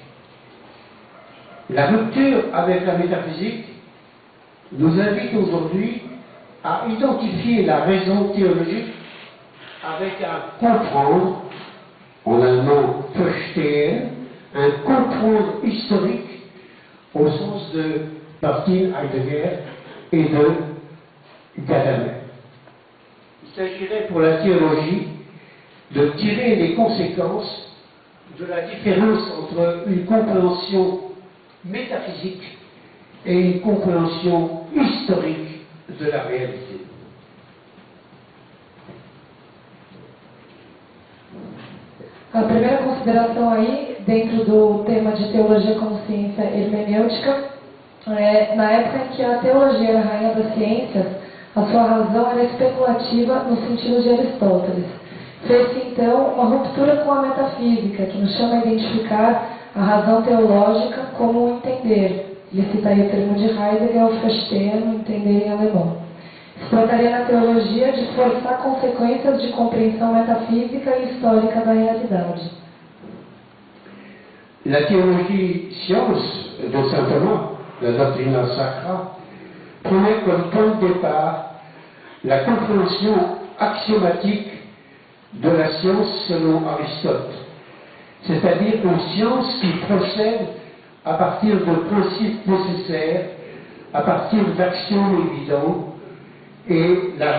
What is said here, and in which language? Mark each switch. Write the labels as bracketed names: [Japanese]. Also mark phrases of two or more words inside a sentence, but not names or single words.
[French] La rupture avec la métaphysique nous invite aujourd'hui à identifier la raison théologique avec un comprendre, en allemand verstehen, un comprendre historique au sens de Martin Heidegger et de Gadamer. Il s'agirait pour la théologie de tirer les conséquences de la différence entre une compréhension métaphysique et une compréhension historique de la réalité. [Portuguese] A primeira consideração aí, dentro do tema de teologia como ciência hermenêutica, na época em que a teologia era a rainha das ciências, a sua razão era especulativa no sentido de Aristóteles. Fez-se então uma ruptura com a metafísica, que nos chama a identificar a razão teológica como o entender. Ele cita aí o termo de Heidegger, o Verstehen, entender em alemão. Se trataria na teologia de forçar consequências de compreensão metafísica e histórica da realidade. [French] La théologie science de saint Thomas, la [Latin] Doctrina Sacra, [French] prenait comme point de départ la compréhension axiomatique de la science selon Aristote, c'est-à-dire une science qui procède à partir de principes nécessaires, à partir d'actions évidentes, et la